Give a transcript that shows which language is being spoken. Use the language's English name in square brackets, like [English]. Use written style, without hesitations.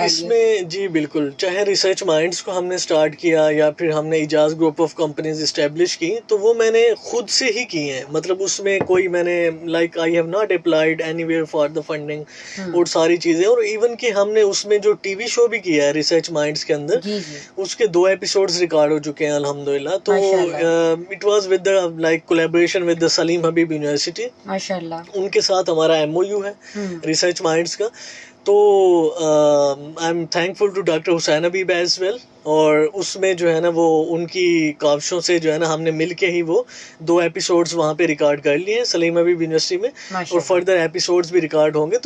[Urdu] نہیں, اس میں جی بالکل, چاہے ریسرچ مائنڈس کو ہم نے اسٹارٹ کیا یا پھر ہم نے اجاز گروپ آف کمپنیز اسٹیبلش کی, تو وہ میں نے خود سے ہی کی ہیں. مطلب اس میں کوئی میں نے [English] like I have not applied anywhere for the funding [Urdu] اور ساری چیزیں. اور ایون کہ ہم نے اس میں جو ٹی وی شو بھی کیا ہے ریسرچ مائنڈس کے اندر, اس کے 2 ایپیسوڈز ریکارڈ ہو چکے ہیں الحمدللہ. [English] تو it was with the like collaboration with the Salim Habib University, [Urdu] ماشاءاللہ ان کے ساتھ ہمارا ایم او یو ہے ریسرچ مائنڈس کا. [English] تو I am thankful to doctor Hussain Habib as well. [Urdu] اور اس میں جو ہے نا وہ ان کی کاوشوں سے جو ہے نا ہم نے مل کے ہی وہ 2 ایپیسوڈز وہاں پہ ریکارڈ کر لیے ہیں سلیم حبیب یونیورسٹی میں, اور فردر ایپیسوڈز بھی ریکارڈ ہوں گے.